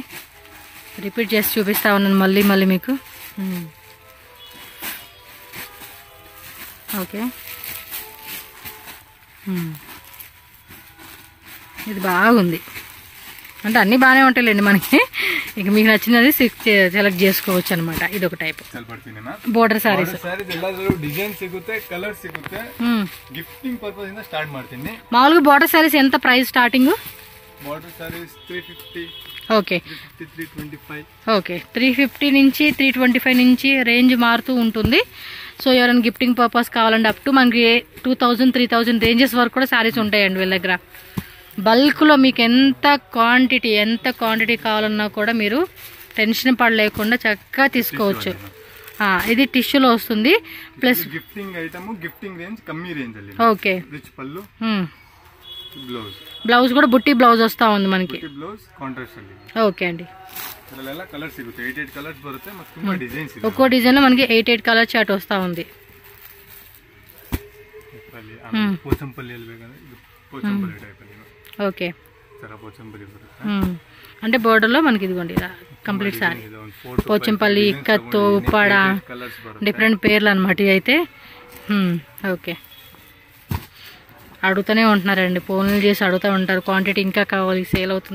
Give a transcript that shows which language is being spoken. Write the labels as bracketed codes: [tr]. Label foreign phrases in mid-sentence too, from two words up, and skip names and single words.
[te] రిపీట్ చేసి చూపిస్తా ఉన్నాను మళ్ళీ మీకు. ఓకే ఇది బాగుంది. అంటే అన్ని బాగానే ఉంటాయిలేండి మనకి. ఇక మీకు నచ్చినది సెలెక్ట్ చేసుకోవచ్చు అనమాట. ఇది ఒక టైప్ [en] border sarees. [kn] ಡಿಸೈನ್ ಸಿಗುತ್ತೆ, ಕಲರ್ ಸಿಗುತ್ತೆ. [en] gifting purpose [kn] ಇಂದ ಸ್ಟಾರ್ಟ್ ಮಾಡ್ತೀನಿ. [te] మామూలుగా [en] border sarees [te] ఎంత ప్రైస్ స్టార్టింగ్? [en] border sarees [te] 350, ఓకే 325. ఓకే 350 నుంచి 325 నుంచి రేంజ్ మారుతూ ఉంటుంది. సో ఎవరైనా [en] gifting purpose [te] కావాలంటే అప్ టు మనకి 2000, 3000 రేంజెస్ వరకు కూడా శారీస్ ఉంటాయండి వీళ్ళ దగ్గర. బల్క్లో మీకు ఎంత క్వాంటిటీ కావాలన్నా కూడా మీరు టెన్షన్ పడలేకుండా చక్కగా తీసుకోవచ్చు. ఇది టిష్యూలో వస్తుంది. ప్లస్ [en] gifting item, gifting range [te] కమ్మీ రేంజ్ [kn] ಅಲ್ಲಿ. [te] ఓకే రిచ్ పల్లు, బ్లౌజ్ కూడా బుట్టి బ్లౌజ్ వస్తా ఉంది మనకి. [en] blouse contrast [kn] ಅಲ್ಲಿ. ಓಕೆ ಅಂడి. ಇದರಲ್ಲೆಲ್ಲ ಕಲರ್ ಸಿಗುತ್ತೆ. 8 ಕಲರ್ಸ್ ಬರುತ್ತೆ ಮತ್ತೆ ತುಂಬಾ ಡಿಸೈನ್ಸ್ ಇದೆ. [te] ఒక్కో డిజైన్ లో మనకి 8 [en] colour chart [te] వస్తా ఉంది. [kn] పోచంపల్లి ಬೇಕಂದ್ರೆ ಇದು పోచంపల్లి టైప్ ಅಲ್ಲಿ. ఓకే ತರ పోచంపల్లి ಬರುತ್ತೆ. [te] అంటే బోర్డర్ లో మనకి ఇదిగోండి ఇలా [en] complete saree [te] పోచంపల్లి, ఇక్కత్తు, ఉప్పాడ డిఫరెంట్ పేర్లు అన్నమాట అయితే. ఓకే అడుగుతూనే ఉంటున్నారండి, ఫోన్లు చేసి అడుగుతూ ఉంటారు, క్వాంటిటీ ఇంకా కావాలి, సేల్ అవుతుంది.